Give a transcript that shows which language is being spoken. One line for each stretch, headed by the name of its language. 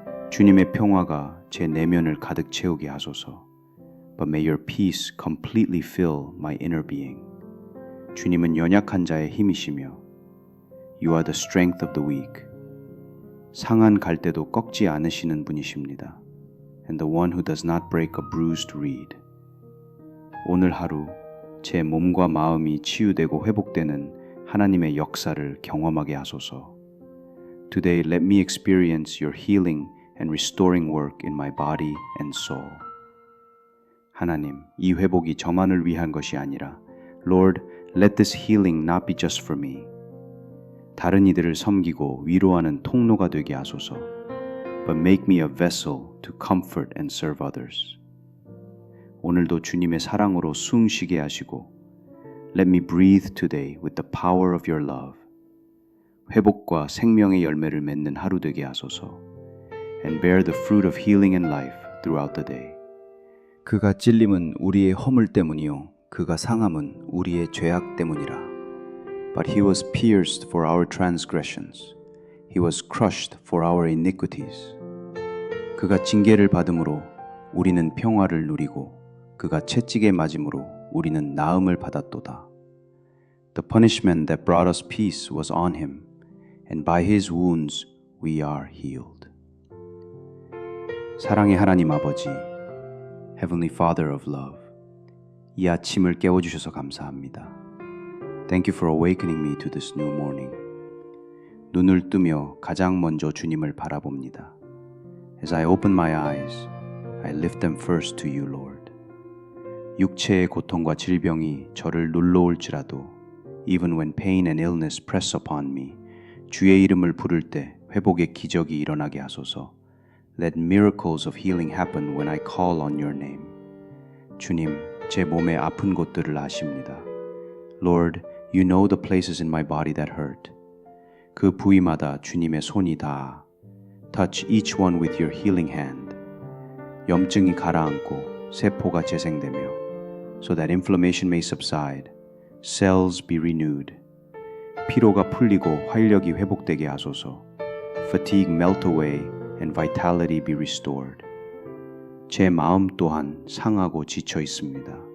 Korean: 주님의 평화가 제 내면을 가득 채우게 하소서.
English: But may your peace completely fill my inner being.
Korean: 주님은 연약한 자의 힘이시며
English: You are the strength of the weak.
Korean: 상한 갈대도 꺾지 않으시는 분이십니다.
English: And the one who does not break a bruised reed.
Korean: 오늘 하루 제 몸과 마음이 치유되고 회복되는 하나님의 역사를 경험하게 하소서.
English: Today let me experience your healing and restoring work in my body and soul.
Korean: 하나님, 이 회복이 저만을 위한 것이 아니라
English: Lord, let this healing not be just for me.
Korean: 다른 이들을 섬기고 위로하는 통로가 되게 하소서.
English: But make me a vessel to comfort and serve others.
Korean: 오늘도 주님의 사랑으로 숨 쉬게 하시고
English: Let me breathe today with the power of your love.
Korean: 회복과 생명의 열매를 맺는 하루 되게 하소서.
English: And bear the fruit of healing and life throughout the day.
Korean: 그가 찔림은 우리의 허물 때문이요 그가 상함은 우리의 죄악 때문이라.
English: But he was pierced for our transgressions. He was crushed for our iniquities.
Korean: 그가 징계를 받음으로 우리는 평화를 누리고 그가 채찍에 맞음으로 우리는 나음을 받았도다.
English: The punishment that brought us peace was on him, and by his wounds we are healed.
Korean: 사랑의 하나님 아버지,
English: Heavenly Father of love,
Korean: 이 아침을 깨워주셔서 감사합니다.
English: Thank you for awakening me to this new morning.
Korean: 눈을 뜨며 가장 먼저 주님을 바라봅니다.
English: As I open my eyes, I lift them first to you, Lord.
Korean: 육체의 고통과 질병이 저를 눌러올지라도
English: Even when pain and illness press upon me,
Korean: 주의 이름을 부를 때 회복의 기적이 일어나게 하소서.
English: Let miracles of healing happen when I call on your name.
Korean: 주님, 제 몸의 아픈 곳들을 아십니다.
English: Lord, you know the places in my body that hurt.
Korean: 그 부위마다 주님의 손이 닿아.
English: Touch each one with your healing hand.
Korean: 염증이 가라앉고 세포가 재생되며
English: so that inflammation may subside, cells be renewed.
Korean: 피로가 풀리고 활력이 회복되게 하소서.
English: Fatigue melt away and vitality be restored.
Korean: 제 마음 또한 상하고 지쳐 있습니다.